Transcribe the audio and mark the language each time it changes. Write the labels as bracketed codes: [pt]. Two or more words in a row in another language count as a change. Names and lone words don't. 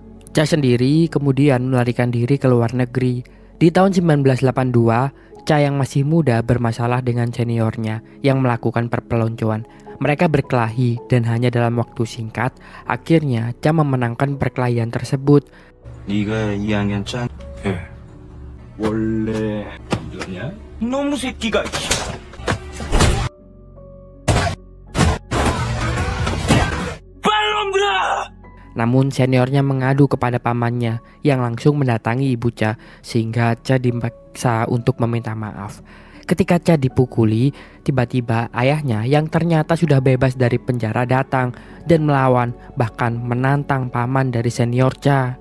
[id] Cha sendiri kemudian melarikan diri ke luar negeri. Di tahun 1982, Cha yang masih muda bermasalah dengan seniornya yang melakukan perpeloncoan. Mereka berkelahi dan hanya dalam waktu singkat, akhirnya Cha memenangkan perkelahian tersebut. [ko] 네가 2학년 짠? 예. 원래 이러냐? 너무 새끼가. [id] Namun seniornya mengadu kepada pamannya yang langsung mendatangi ibu Cha sehingga Cha dipaksa untuk meminta maaf. Ketika Cha dipukuli, tiba-tiba ayahnya yang ternyata sudah bebas dari penjara datang dan melawan, bahkan menantang paman dari senior Cha.